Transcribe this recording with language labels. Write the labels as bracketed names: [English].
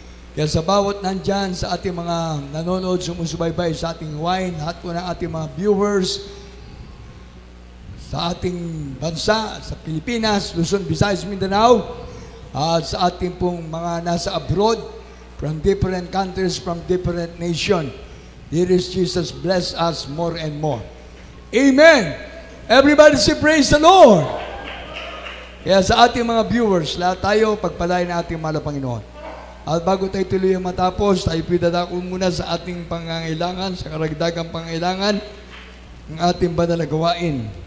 [Filipino] Kaya sa bawat nandyan, sa ating mga nanonood, sumusubaybay sa ating wine, lahat po ng ating mga viewers, sa ating bansa, sa Pilipinas, Luzon, Visayas, Mindanao, at sa ating pong mga nasa abroad, [English] from different countries, from different nation. Dearest Jesus, bless us more and more. Amen! Everybody say praise the Lord! [Filipino] Kaya sa ating mga viewers, lahat tayo, pagpalain na ating mahal na Panginoon. At bago tayo tuloy matapos, tayo pidadako muna sa ating pangangailangan, sa karagdagang pangangailangan, ng ating banal na gawain.